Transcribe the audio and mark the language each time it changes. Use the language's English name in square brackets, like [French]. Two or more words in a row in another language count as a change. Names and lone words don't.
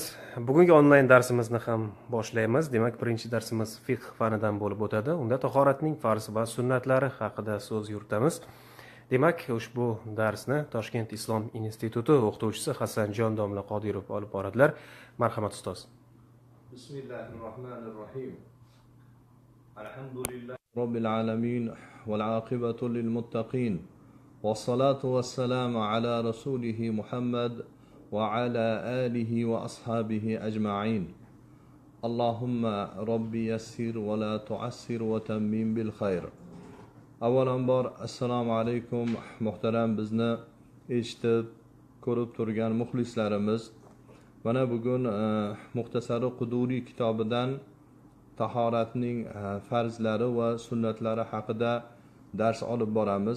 [Uzbek] Bugungi onlayn darsimizni ham boshlaymiz. Demak, birinchi darsimiz fiqh fanidan bo'lib o'tadi. Unda tahoratning farz va sunnatlari haqida so'z yuritamiz. Demak, ushbu darsni Toshkent Islom instituti o'qituvchisi Hasanjon domla Qodirov olib boradilar. Marhamat ustoz. [Arabic] بسم الله الرحمن الرحيم. الحمد لله رب العالمين والعاقبة للمتقين. والصلاة والسلام على رسوله محمد وعلى آله وأصحابه أجمعين. اللهم ربي يسر ولا تعسر وتمم بالخير. [Uzbek] Avvalambor assalomu alaykum muhtaram bizni eshitib ko'rib turgan muxlislarimiz. Mana bugun Muxtasari Quduriy kitobidan tahoratning farzlari va sunnatlari haqida dars olib boramiz.